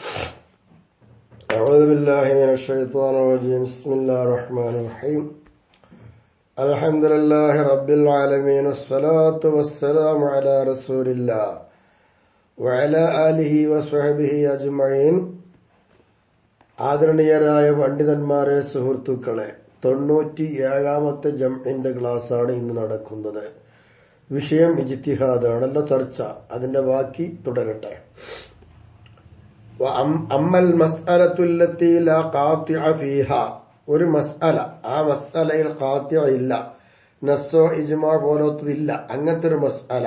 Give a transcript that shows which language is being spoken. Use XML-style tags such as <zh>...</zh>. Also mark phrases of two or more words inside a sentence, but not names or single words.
<ar>أعوذ بالله من الشيطان الرجيم. بسم الله الرحمن الرحيم. الحمد لله رب العالمين والصلاة والسلام على رسول الله وعلى آله وصحبه أجمعين.</ar> <ml>ആദരണീയരായ പണ്ഡിതന്മാരെ, സുഹൃത്തുക്കളെ, 97ാമത്തെ ജംഇന്റെ ക്ലാസ്സാണ് ഇന്ന് നടക്കുന്നത്. വിഷയം ഇജ്തിഹാദാണല്ലോ ചർച്ച. അതിന്റെ ബാക്കി തുടരട്ടെ.</ml> <ar>أما المسألة التي لا قاطع فيها,</ar> <ml>ഒരു മസ്അല, ആ മസ്അലയിൽ ഖാതിഅ ഇല്ല, നസ്സോ ഇജ്മാ പോലത്തതില്ല, അങ്ങനത്തെ ഒരു മസ്അല.</ml>